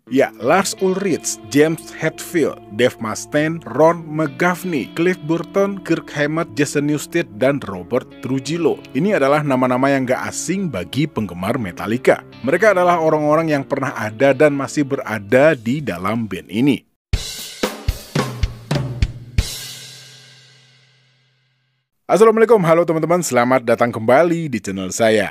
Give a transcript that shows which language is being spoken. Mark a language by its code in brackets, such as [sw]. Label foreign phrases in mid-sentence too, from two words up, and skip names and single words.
[id] Ya, Lars Ulrich, James Hetfield, Dave Mustaine, Ron McGovney, Cliff Burton, Kirk Hammett, Jason Newsted, dan Robert Trujillo. Ini adalah nama-nama yang gak asing bagi penggemar Metallica. Mereka adalah orang-orang yang pernah ada dan masih berada di dalam band ini. Assalamualaikum, halo teman-teman, selamat datang kembali di channel saya.